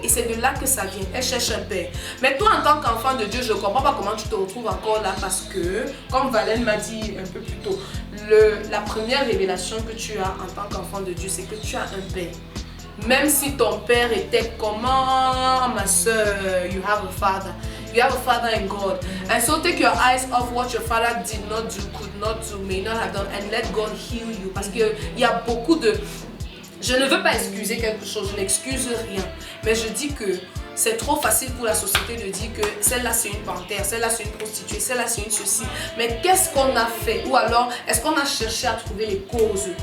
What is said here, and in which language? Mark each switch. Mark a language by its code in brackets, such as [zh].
[fr] Et c'est de là que ça vient. Elles cherchent un père. Mais toi, en tant qu'enfant de Dieu, je ne comprends pas comment tu te retrouves encore là parce que, comme Valène m'a dit un peu plus tôt, la première révélation que tu as en tant qu'enfant de Dieu, c'est que tu as un père. Même si ton père était comment, ma soeur, [en] you have a father. You have a father in God. And so take your eyes off what your father did not do, could not do, may not have done, and let God heal you. [fr] Parce qu'il y a beaucoup de... Je ne veux pas excuser quelque chose, je n'excuse rien. Mais je dis que c'est trop facile pour la société de dire que celle-là c'est une panthère, celle-là c'est une prostituée, celle-là c'est une ceci. Mais qu'est-ce qu'on a fait? Ou alors, est-ce qu'on a cherché à trouver les causes?